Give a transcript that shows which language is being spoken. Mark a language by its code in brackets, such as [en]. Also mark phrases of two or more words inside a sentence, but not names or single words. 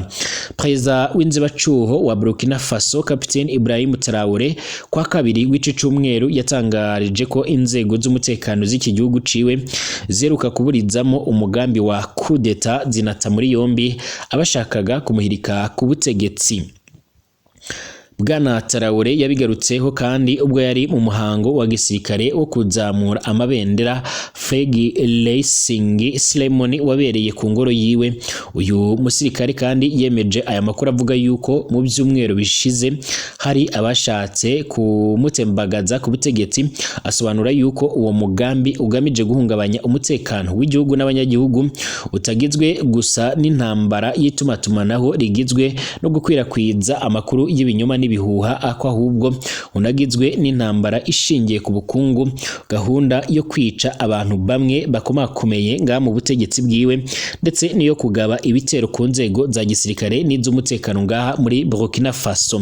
[rn] Perezida w'inzibacyuho wa Burkina Faso, Kapiteni Ibrahim Traoré, kwa kabiri w'ici cyumweru yatangarije ko inzego z'umutekano z'iki gihugu ciwe zeruka kuburizamo umugambi wa [fr] coup d'etat [rn] zinata muri yombi abashakaga kumuhirika ku butegetsi. Bwana Traoré yabigarutseho kandi ubwo yari mu muhango wa gisirikare wo kuzamura amabendera [en] Flag Raising Ceremony [rn] wabereye ku ngoro yiwe. Uyu musirikare kandi yemeje aya makuru avuga yuko mu byumweru bishize hari abashatse kumutembagaza ku butegetsi. Asobanura yuko uwo mugambi ugamije guhungabanya umutekano w'igihugu n'abanyagihugu utagizwe gusa n'intambara y'itumatumanaho rigizwe no gukwirakwiza amakuru y'ibinyoma bihuha, ako ahubwo unagizwe n'intambara ishingiye ku bukungu, gahunda yo kwica abantu bamwe bakomakomeye nga mu butegetsi bwiwe ndetse niyo kugaba ibitero ku nzego za gisirikare n'iz'umutekano ngaha muri Burkina Faso.